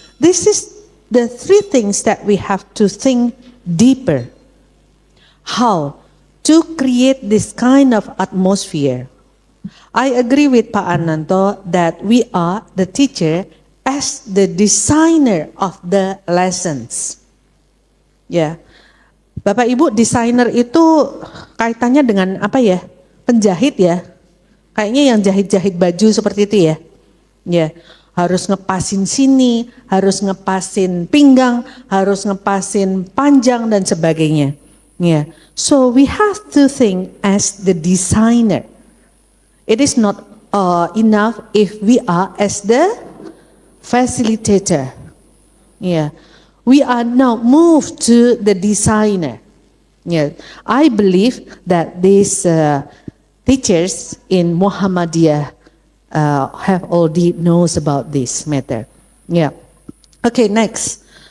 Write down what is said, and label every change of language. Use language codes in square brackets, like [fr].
[en] This is the three things that we have to think deeper. How to create this kind of atmosphere. I agree with Pak Ananto that we are the teacher as the designer of the lessons. [id] Ya, Bapak Ibu desainer itu kaitannya dengan apa ya? Penjahit ya? Kayaknya yang jahit-jahit baju seperti itu ya? Ya, harus ngepasin sini, harus ngepasin pinggang, harus ngepasin panjang dan sebagainya. [en] Ya, so we have to think as the designer. It is not enough if we are as the facilitator. Yeah, we are now moved to the designer. Yeah, I believe that these teachers in Muhammadiyah have already knows about this matter. Yeah. Okay, next.